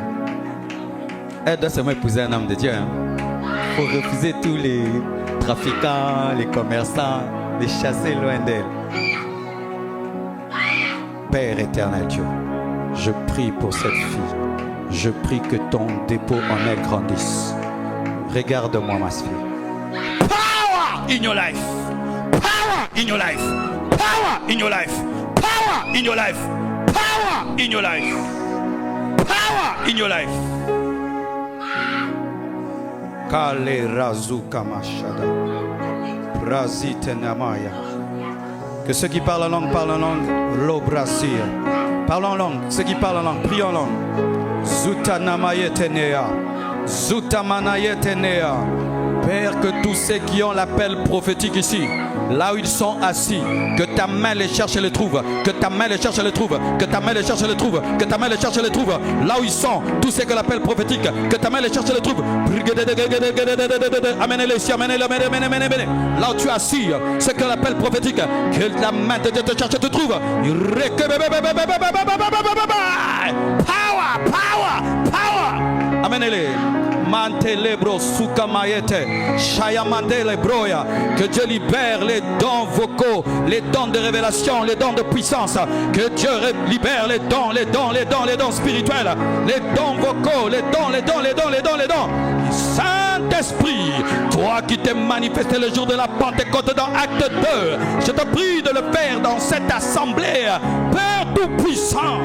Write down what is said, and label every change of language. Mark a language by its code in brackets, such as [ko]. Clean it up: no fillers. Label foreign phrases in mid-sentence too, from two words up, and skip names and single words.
[fr] Elle doit seulement épouser un homme de Dieu. Il faut refuser tous les trafiquants, les commerçants, les chasser loin d'elle. Père éternel Dieu, je prie pour cette fille. Je prie que ton dépôt en elle grandisse. Regarde-moi, ma fille. [en] Power in your life. Power in your life. Power in your life. Power in your life. Power in your life. Power in your life. Kale razuka mashada. Brazite namaya. [fr] Que ceux qui parlent en langue parlent en langue. L'obrasia. Parlent en langue. Ceux qui parlent en langue, prient en langue. Zuta namayetenea. Zuta manayetenea. Père, que tous ceux qui ont l'appel prophétique ici, là où ils sont assis, que ta main les cherche et les trouve, que ta main les cherche et les trouve, que ta main les cherche et les trouve, que ta main les cherche et les trouve, là où ils sont, tous ceux qui ont l'appel prophétique, que ta main les cherche et les trouve. Amenez-les ici, amenez-les, amenez-les. Là où tu es assis, ceux qui ont l'appel prophétique, que la main de Dieu te cherche et te trouve. [en] Power, power, power. [fr] Amenez-les. Mantelebro sukamayete shayamandele broya. Que Dieu libère les dons vocaux, les dons de révélation, les dons de puissance. Que Dieu libère les dons, les dons spirituels, les dons vocaux, les dons. Saint-Esprit, toi toi qui t'es manifesté le jour de la Pentecôte dans Acte 2, je te prie de le faire dans cette assemblée, Père Tout-Puissant.